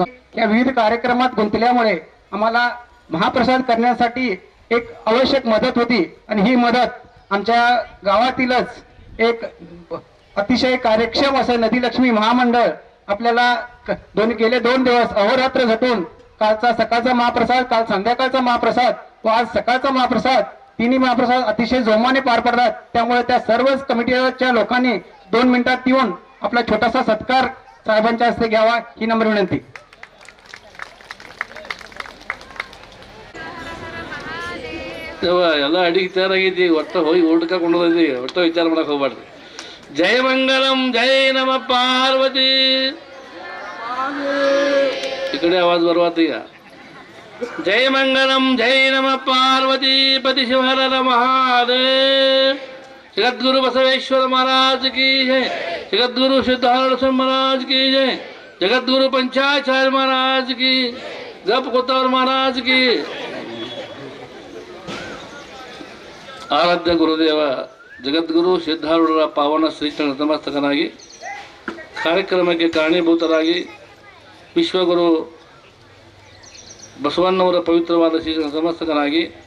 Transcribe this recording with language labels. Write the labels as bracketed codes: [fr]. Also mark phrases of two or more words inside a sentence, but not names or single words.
[mr] या विविध कार्यक्रमात गुंतल्यामुळे आम्हाला महाप्रसाद करण्यासाठी एक आवश्यक मदत होती आणि ही मदत आमच्या गावातीलच एक अतिशय कार्यक्षम असं नदीलक्ष्मी महामंडळ आपल्याला गेले 2 दिवस अहोरात्र झटून कालचा सकाळचा महाप्रसाद, काल संध्याकाळचा महाप्रसाद व आज सकाळचा महाप्रसाद, तिन्ही महाप्रसाद अतिशय जोमाने पार पडतात. त्यामुळे त्या सर्वच कमिटीच्या लोकांनी 2 मिनिटात येऊन आपला छोटासा सत्कार साहेबांच्या हस्ते घ्यावा ही नम्र विनंती. [kn] तेव्हा ಎಲ್ಲ ಅಡಿಗೆ ತಯಾರಾಗೈತಿ ಒಟ್ಟ ಹೋಗಿ ಊಟಕ್ಕೆ ಕೊಂಡೋದೈತಿ ಒಟ್ಟ ವಿಚಾರ ಮಾಡಕ್ಕೆ ಹೋಗ್ಬಾರ್ದು. ಜಯ ಮಂಗಲಂ ಜಯ ನಮ ಪಾರ್ವತಿ. ಈ ಕಡೆ आवाज ಬರುವಾತ ಈಗ. ಜಯ ಮಂಗಲಂ ಜಯ ನಮ ಪಾರ್ವತಿ ಪತಿ ಶಿವಹರ ಮಹಾದೇವ್. [hi] जगद्गुरु बसवेश्वर महाराज की जय. जगद्गुरु सिद्धार्थ महाराज की जय. जगद्गुरु पंचाचार्य महाराज की, गप कोतावर महाराज की. [kn] ಆರಾಧ್ಯ ಗುರುದೇವ ಜಗದ್ಗುರು ಸಿದ್ಧಾರೂಢರ ಪಾವನ ಶ್ರೀಚರಣ ನತಮಸ್ತಕನಾಗಿ ಕಾರ್ಯಕ್ರಮಕ್ಕೆ ಕಾರಣೀಭೂತರಾಗಿ ವಿಶ್ವಗುರು ಬಸವಣ್ಣವರ ಪವಿತ್ರವಾದ ಶ್ರೀಚರಣ ನತಮಸ್ತಕನಾಗಿ